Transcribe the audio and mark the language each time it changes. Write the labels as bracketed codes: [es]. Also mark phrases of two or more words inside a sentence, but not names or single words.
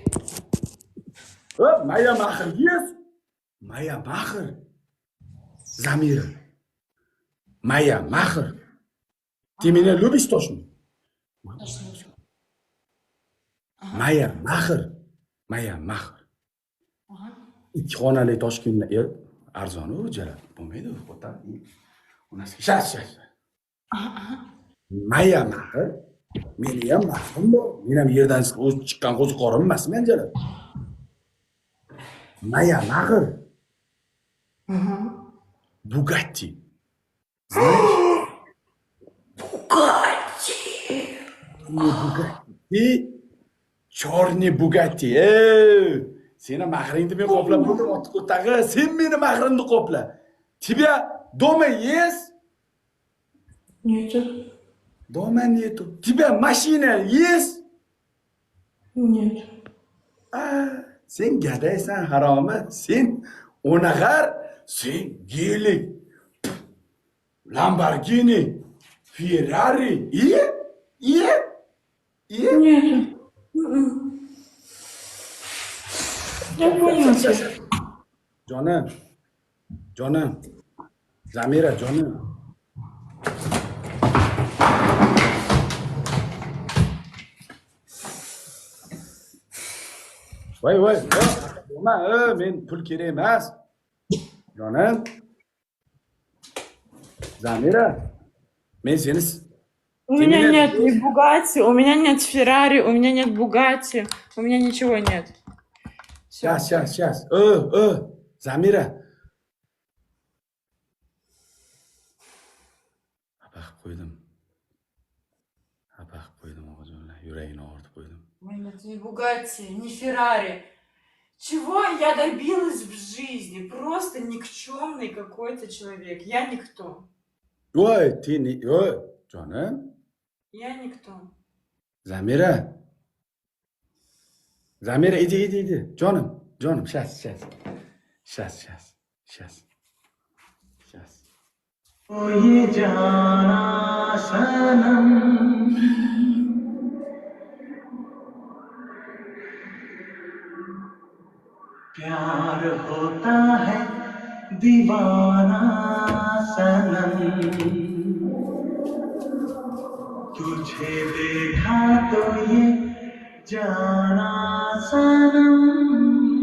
[ru] Моя Махр есть? Моя Махр? Замира. Моя Махр? Ты меня любишь точно? Моя Махр? Моя Mахр. [uz] Ikki xonali Toshkentda arzon-u jala. Bo'lmaydi u xo'ta. Shas. [ru] Моя Махр? [uz] Meni ham mahrim bor. Men ham yerdan chiqqan qo'ziqorim emasman jala. [ru] Maya Mахр? Bugatti. Знаешь? Bugatti. Черный Bugatti. [uz] Seni mahringni men qoplab bo'ldim, otqo'tag'i. Sen meni mahrimni qopla. [ru] Тебя дома есть? Нет. Дома нету. Тебя машина есть? Нет. [uz] Sen gadaysan, haromi. Sen o'nag'ar, sen Gelik, Lamborghini, Ferrari. [ru] Нет. Я понял тебя. [uz] Jonim. Zamira, jonim. Voy. Nima? Men pul kerak emas. Jonim. Zamira. Men seni [ru] У меня нет ни Бугатти, у меня нет Феррари, у меня нет Бугатти, у меня ничего нет. Всё. Сейчас. [uz] Zamira. Abaq qo'ydim o'g'iljonlar. Yuragini og'ritib qo'ydim. [ru] У меня нет ни Бугатти, ни Феррари. Чего я добилась в жизни? Просто никчемный какой-то человек. Я никто. [uz] Voy, jonim. [ru] Я никто. [uz] Zamira, idi. Jonim, shas. [hi] ओ ये जाना सनम प्यार होता है दीवाना सनम तुझे देखा तो ये जाना सनम